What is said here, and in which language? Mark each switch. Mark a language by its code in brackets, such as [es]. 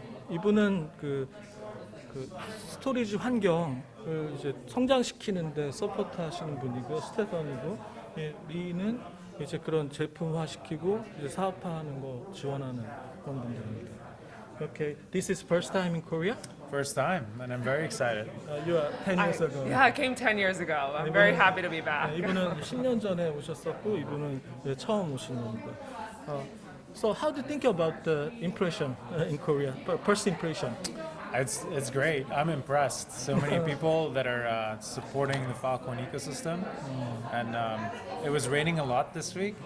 [ko] 이분은 그 스토리지 환경을 이제 성장시키는데 서포트하시는 분이고 스테판이고 리는 이제 그런 제품화시키고 이제 사업화하는 거 지원하는 그런 분들입니다. [en] Okay, this is first time in Korea. First time, and I'm very excited. You are 10 years ago. Yeah, I came 10 years ago. I'm very happy to be back. [ko] 이분은 10년 전에 오셨었고 이분은 이제 처음 오신 겁니다. [en] So how do you think about the impression in Korea? First impression. It's great. I'm impressed. So many people that are supporting the Falcon ecosystem, and it was raining a lot this week.